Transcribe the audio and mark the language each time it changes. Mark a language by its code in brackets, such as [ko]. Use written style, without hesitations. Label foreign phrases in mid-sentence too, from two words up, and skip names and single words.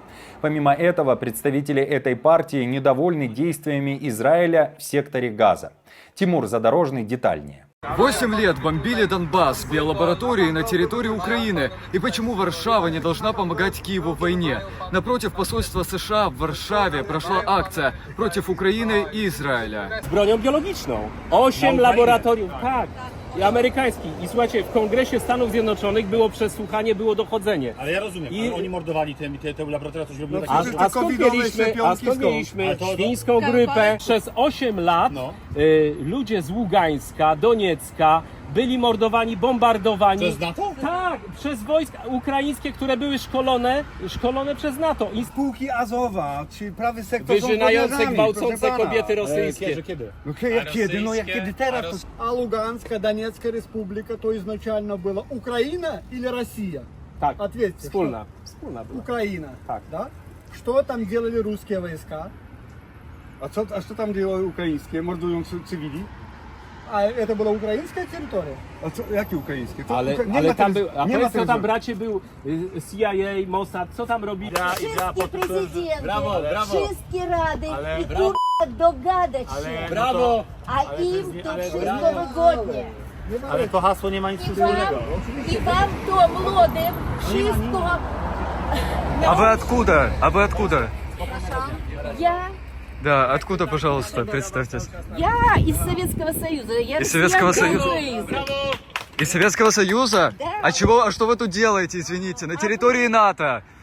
[ru] Помимо этого, представители этой партии недовольны действиями Израиля в секторе Газа. Тимур Задорожный детальнее. 8 лет бомбили Донбасс, биолаборатории на территории Украины. И почему Варшава не должна помогать Киеву в войне? Напротив посольства США в Варшаве прошла акция против Украины и Израиля. [pl] Z bronią biologiczną. 8 laboratoriów, tak, i amerykańskich. I słuchajcie, w Kongresie Stanów Zjednoczonych było przesłuchanie, było dochodzenie. Ale ja rozumiem, ale oni mordowali te laboratoria, coś robili. A skąd mieliśmy świńską grypę? Przez 8 lat ludzie z Ługańska, Doniecka byli mordowani, bombardowani. Przez NATO? Tak, przez wojska ukraińskie, które były szkolone przez NATO. I Spółki Azowa, czy prawy sektor wyżynające, gwałcące kobiety rosyjskie. Kiedy? No kiedy? No jak kiedy teraz? [ru] А Луганская, Донецкая республика, то изначально была Украина или Россия? [pl] Tak, [ru] Ответьте. [pl] wspólna [ru] что? [pl] była. [ru] Украина. Так. Да? Что там делали русские войска? [pl] A co tam działały ukraińskie, mordując cywili? [ru] А это была украинская территория? [pl] A co, jakie ukraińskie? Ale tam był, a powiedz, co tam bracie był CIA, Mossad, co tam robili? Wszystkie prezydenty, Brawo. wszystkie rady i kurwa dogadać się. Brawo! A im to wszystko wygodnie. Ale to hasło nie ma nic wspólnego. I wam to młodym wszystko... [ru] А вы откуда? Я откуда, пожалуйста, представьтесь. из Советского Союза. Я Из Советского россиянка Союза? Украины. Из Советского Союза? Да. А что вы тут делаете, извините, на территории НАТО?